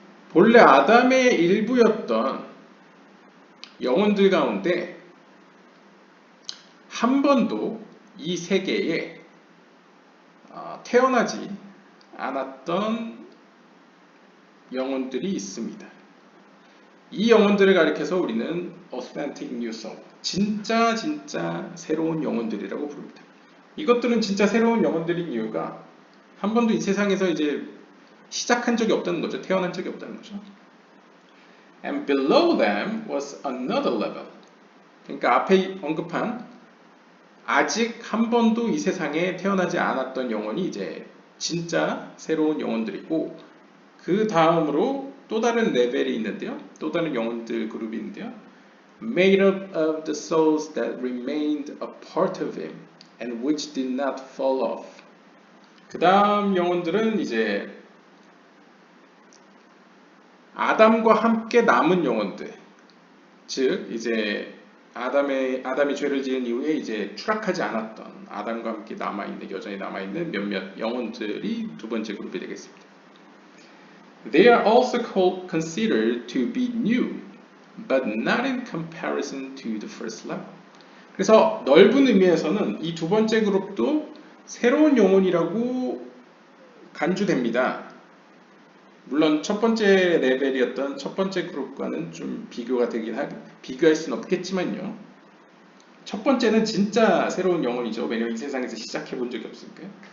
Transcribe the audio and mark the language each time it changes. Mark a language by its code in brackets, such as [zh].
[ko] 본래 아담의 일부였던 영혼들 가운데 한 번도 이 세계에 태어나지 않았던 영혼들이 있습니다. 이 영혼들을 가리켜서 우리는 [en] authentic new soul, [ko] 진짜 새로운 영혼들이라고 부릅니다. 이것들은 진짜 새로운 영혼들인 이유가 한 번도 이 세상에서 이제 시작한 적이 없다는 거죠. 태어난 적이 없다는 거죠. [en] And below them was another level. [ko] 그러니까 앞에 언급한 아직 한 번도 이 세상에 태어나지 않았던 영혼이 이제 진짜 새로운 영혼들이고, 그 다음으로 또 다른 레벨이 있는데요. 또 다른 영혼들 그룹이 있는데요. [en] Made up of the souls that remained a part of him and which did not fall off. [ko] 그 다음 영혼들은 이제 아담과 함께 남은 영혼들, 즉 이제 아담이 죄를 지은 이후에 이제 추락하지 않았던 아담과 함께 여전히 남아있는 몇몇 영혼들이 두 번째 그룹이 되겠습니다. [en] They are also considered to be new, but not in comparison to the first level. [ko] 그래서 넓은 의미에서는 이 두 번째 그룹도 새로운 영혼이라고 간주됩니다. 물론 첫 번째 레벨이었던 첫 번째 그룹과는 좀 비교할 수는 없겠지만요. 첫 번째는 진짜 새로운 영혼이죠. 왜냐하면 이 세상에서 시작해 본 적이 없으니까요.